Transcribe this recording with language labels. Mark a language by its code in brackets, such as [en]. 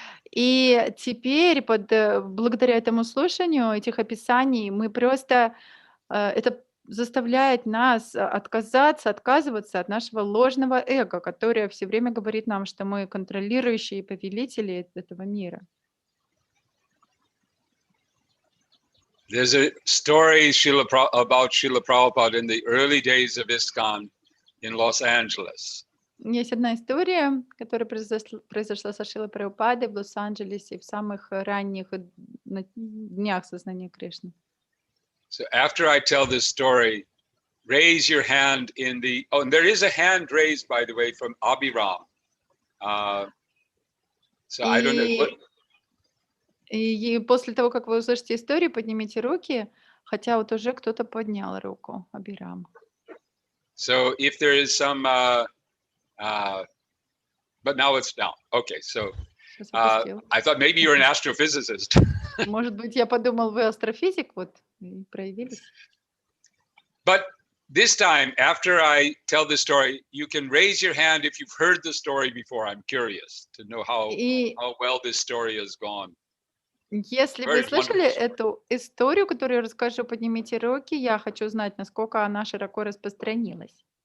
[ru] И теперь благодаря этому слушанию этих описаний мы просто это заставляет нас отказываться от нашего ложного эго, которое все время говорит нам, что мы контролирующие повелители этого мира. [en] There's a story about Srila Prabhupada in the early days of ISKCON in Los Angeles. [ru] Есть одна история, которая произошла со Шрилой Прабхупадой в Лос-Анджелесе в самых ранних днях сознания Кришны. [en] So after I tell this story, raise your hand in the, oh, and there is a hand raised, by the way, from Abhiram. So I don't know what. [ru] И после того, как вы услышите историю, поднимите руки, хотя вот уже кто-то поднял руку, Абирам. [en] So if there is some, but now it's down. Okay, so I thought maybe you're an astrophysicist. [ru] Может быть, я подумал, вы астрофизик, вот, и проявились. [en] But this time, after I tell the story, you can raise your hand if you've heard the story before. I'm curious to know how well this story has gone. [ru] Если вы слышали эту историю, которую я расскажу, поднимите руки. Я хочу знать, насколько она широко распространилась.